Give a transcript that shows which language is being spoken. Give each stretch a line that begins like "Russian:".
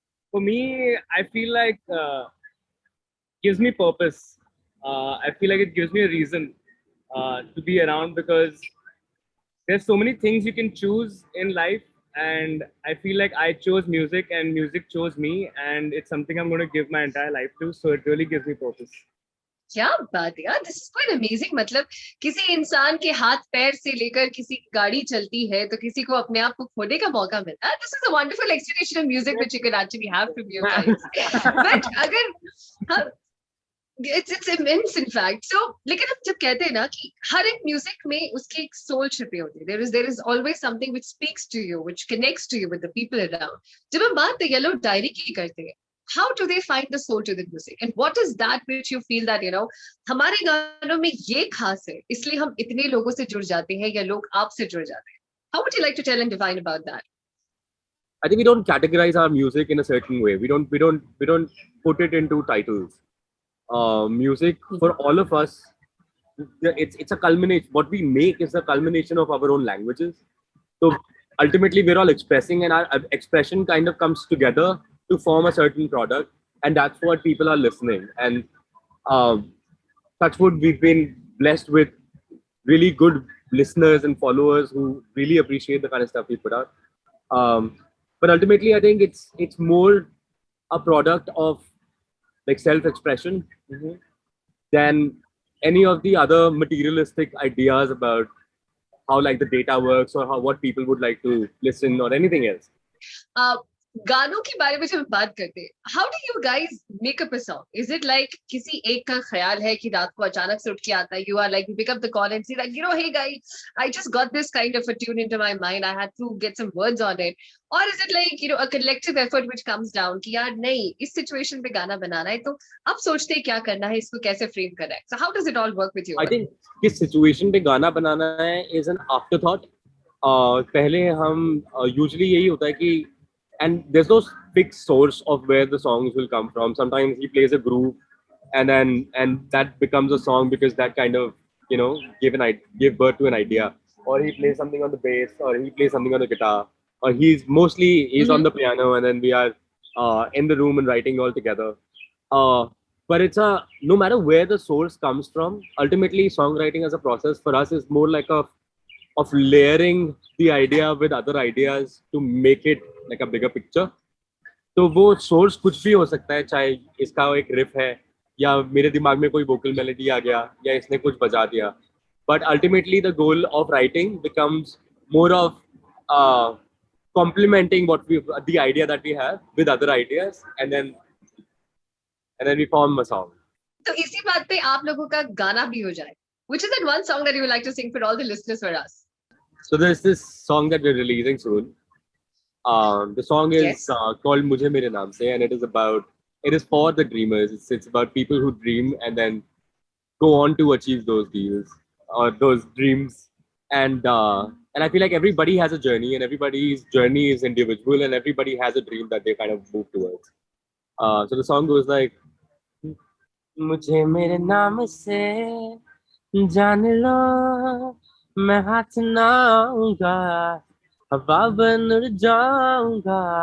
English: For me, I feel like gives me purpose. I feel like it gives me a reason to be around because there's so many things you can choose in life, and I feel like I chose music and music chose me, and it's something I'm going to give my entire life to. So it really gives me purpose.
Hindi: क्या बात है यार,
English: This is quite amazing.
Hindi: मतलब किसी इंसान के हाथ पैर से लेकर किसी की गाड़ी चलती है तो किसी को अपने आप को खोने का मौका मिलता है।
English: This is a wonderful explanation of music which you can actually have from your guys. But
Hindi: अगर हम
English: It's immense in fact.
Hindi: सो लेकिन हम जब कहते हैं ना कि हर एक म्यूजिक में उसकी एक सोल छिपी होती है,
English: There is always something which speaks to you, which connects to you with the people around.
Hindi: जब हम बात द येलो डायरी की करते हैं,
English: how do they find the soul to the music and what is that which you feel that
Hindi: हमारे गानों में ये खास है इसलिए हम इतने लोगों से जुड़ जाते हैं या लोग आपसे जुड़ जाते हैं?
English: How would you like to tell and define about that? I think we don't categorize our music in a certain way. We don't put it into titles. Music for all of us, it's a culmination. What we make is a culmination of our own languages. So ultimately, we're all expressing, and our expression kind of comes together to form a certain product, and that's what people are listening. And touch wood, we've been blessed with really good listeners and followers who really appreciate the kind of stuff we put out. But ultimately, I think it's more a product of like self-expression than any of the other materialistic ideas about how like the data works or how what people would like to listen or anything else.
Hindi: गानों के बारे में जब हम बात करते हैं,
English: How do you guys make up a song? Is it like
Hindi: किसी एक का ख्याल है कि रात को अचानक से उठ के आता है,
English: You are like you pick up the call and say like hey guys, I just got this kind of a tune into my mind, I had to get some words on it?
Hindi: और
English: is it like a collective effort which comes down
Hindi: कि यार नहीं, इस situation पे गाना बनाना है तो अब सोचते हैं क्या करना है, इसको कैसे फ्रेम करना है?
English: So how does it all work with you? I think
Hindi: किस सिचुएशन पे गाना बनाना है
English: is an afterthought.
Hindi: पहले हम usually यही होता है कि
English: and there's no fixed source of where the songs will come from. Sometimes he plays a groove and that becomes a song because that kind of give birth to an idea, or he plays something on the bass, or he plays something on the guitar, or he's on the piano, and then we are in the room and writing all together. But it's no matter where the source comes from, ultimately songwriting as a process for us is more like of layering the idea with other ideas to make it like a bigger picture.
Hindi: तो वो source कुछ भी हो सकता है, चाहे इसका एक रिफ है या मेरे दिमाग में कोई वोकल मेलोडी आ गया या इसने कुछ बजा दिया.
English: But ultimately the goal of writing becomes more of complementing the idea that we have with other ideas, and then we form a song.
Hindi: तो इसी बात पे आप लोगों का गाना भी हो जाए.
English: Which is that one song that you would like to sing for all the listeners for us? So there's this song that we're releasing soon. The song is Yes. called Mujhe Mere Naam Se, and it is for the dreamers. It's about people who dream and then go on to achieve those deals or those dreams. And I feel like everybody has a journey, and everybody's journey is individual, and everybody has a dream that they kind of move towards. So the song goes like,
Hindi: Mujhe mere naam se jaan lo, मैं हाथ ना आऊंगा, हवा बन उड़ जाऊंगा